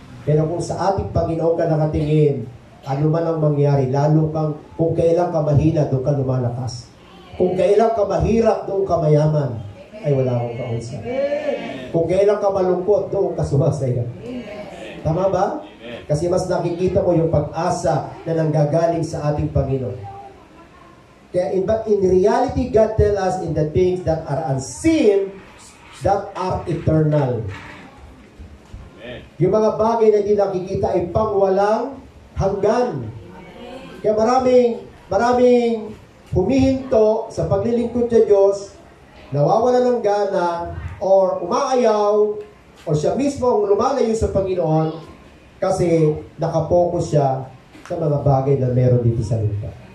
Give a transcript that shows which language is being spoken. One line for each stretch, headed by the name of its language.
Filipino: Pero kung sa ating Panginoon ka nakatingin, ano man ang mangyari, lalo kang, kung kailan ka mahina, doon ka lumalakas. Kung kailan ka mahirap, doon ka mayaman. Ay, wala akong kausap. Kung kailan ka malungkot, doon ka sumasaya. Tama ba? Kasi mas nakikita mo yung pag-asa na nanggagaling sa ating Panginoon.
English: Kaya in reality, God tells us in the things that are unseen, that are eternal.
Filipino: Yung mga bagay na hindi nakikita ay pangwalang hanggan. Kaya maraming humihinto sa paglilingkod sa Diyos, nawawala ng gana, or umaayaw, o siya mismo ang lumalayo sa Panginoon kasi nakapokus siya sa mga bagay na meron dito sa lupa.